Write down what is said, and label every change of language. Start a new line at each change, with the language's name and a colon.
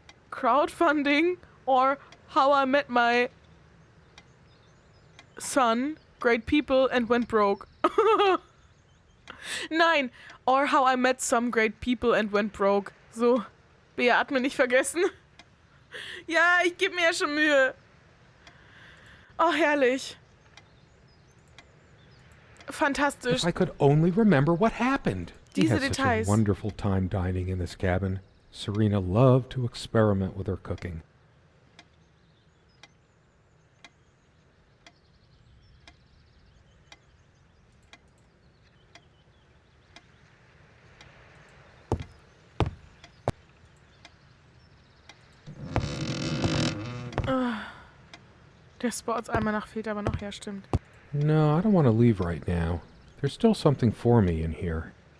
English: Crowdfunding or How I Met My Son, Great People and Went Broke. Nein, or How I Met Some Great People and Went Broke.
German: So, beatmen nicht vergessen. Ja, ich gebe mir ja schon Mühe. Oh, herrlich. Fantastisch.
English: If I could only remember what happened. We
German: Diese
English: had such a
German: Details.
English: wonderful time dining in this cabin. Serena loved to experiment with her cooking.
German: Der Sports-Almanach fehlt aber noch, ja, stimmt.
English: No, I don't want to leave right now. There's still something for me in here.